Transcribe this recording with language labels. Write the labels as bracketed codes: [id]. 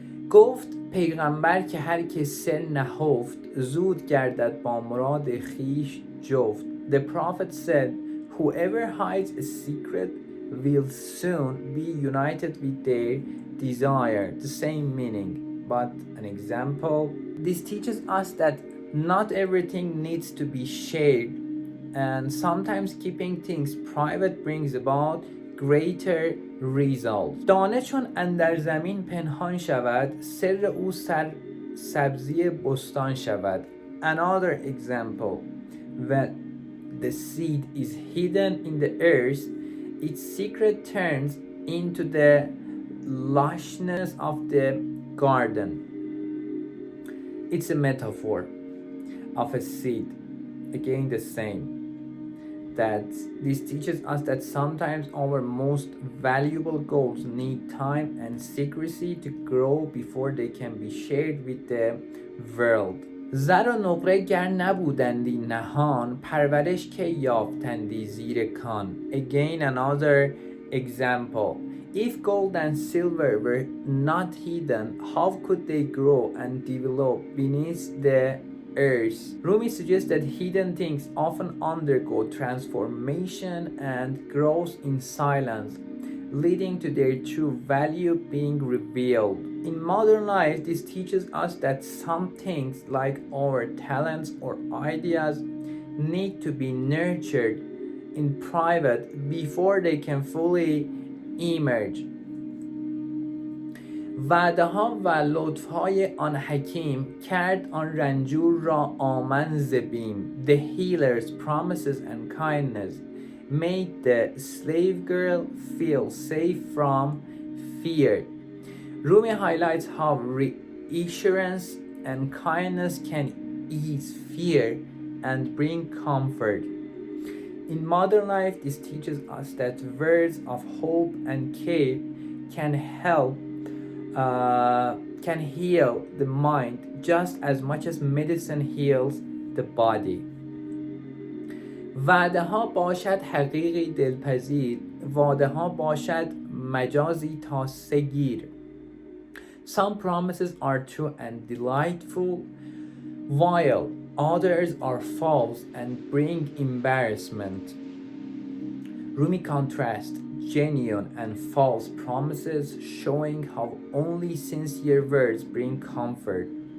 [fa] گفت پیغمبر که هر که سر نهفت زود گردد با مراد خویش جفت. [en] The prophet said, whoever hides a secret will soon be united with their desire. The same meaning, but an example. This teaches us that not everything needs to be shared, and sometimes keeping things private brings about greater result. [fa] دانه چون اندر زمین پنهان شود، سر او سبزی بستان شود. [en] Another example, when the seed is hidden in the earth, its secret turns into the lushness of the garden. It's a metaphor of a seed. Again, the same. That this teaches us that sometimes our most valuable goals need time and secrecy to grow before they can be shared with the world. [fa] زر و نقره گر نبودندی نهان، پرورش که یافتندی زیر کان. [en] Again, another example. If gold and silver were not hidden, how could they grow and develop beneath the earth? Rumi suggests that hidden things often undergo transformation and growth in silence, leading to their true value being revealed. In modern life, this teaches us that some things like our talents or ideas need to be nurtured in private before they can fully emerge. [fa] وعده ها و لطف های آن حکیم کرد آن رنجور را آمن ز بیم. [en] The healer's promises and kindness made the slave girl feel safe from fear. Rumi highlights how reassurance and kindness can ease fear and bring comfort. In modern life, this teaches us that words of hope and care can help can heal the mind just as much as medicine heals the body. [fa] وعده ها باشد حقیقی دلپذیر، وعده ها باشد مجازی تا سگیر. [en] Some promises are true and delightful, while others are false and bring embarrassment. Rumi contrasts genuine and false promises, showing how only sincere words bring comfort.